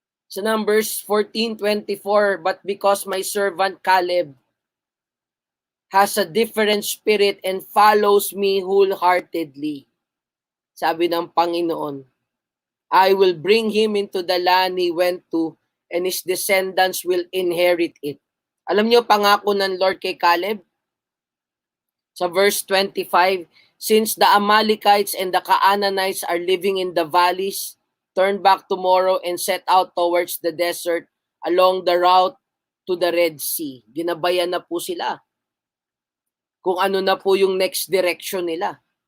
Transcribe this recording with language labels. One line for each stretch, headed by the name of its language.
English: Sa Numbers 14:24, but because my servant Caleb has a different spirit and follows me wholeheartedly,
Filipino: sabi ng Panginoon,
English: I will bring him into the land he went to, and his descendants will inherit it.
Filipino: Alam niyo pangako ng Lord kay Caleb?
English: Sa verse 25, since the Amalekites and the Canaanites are living in the valleys, turn back tomorrow and set out towards the desert along the route to the Red Sea.
Filipino: Ginabayan na po sila kung ano na po yung next direction nila.